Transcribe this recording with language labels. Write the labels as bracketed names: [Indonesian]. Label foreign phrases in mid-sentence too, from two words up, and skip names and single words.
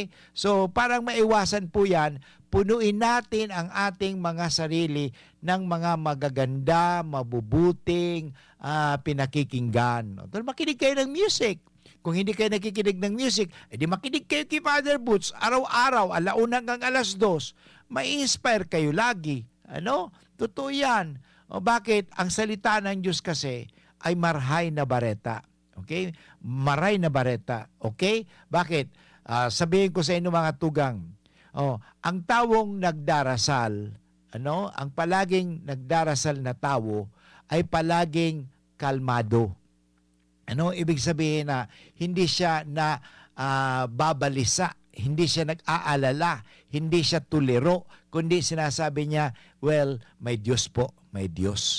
[Filipino] So, parang maiwasan po yan, punuin natin ang ating mga sarili ng mga magaganda, mabubuting pinakikinggan. Makinig kayo ng music. Kung hindi kayo nakikinig ng music, edi makinig kayo kay Father Boots araw-araw, alauna hanggang 2:00. Mai-inspire kayo lagi. Totoo yan. Bakit? Ang salita ng Diyos kasi ay [Bikol] marhay na bareta. [Filipino] Okay? [Bikol] Maray na bareta. [Filipino] Okay? Bakit? Sabihin ko sa inyo mga tugang, ang tawong nagdarasal, ang palaging nagdarasal na tao ay palaging kalmado. Ibig sabihin na hindi siya na babalisa, hindi siya nag-aalala, hindi siya tuliro, kundi sinasabi niya, well, may Diyos po, may Diyos.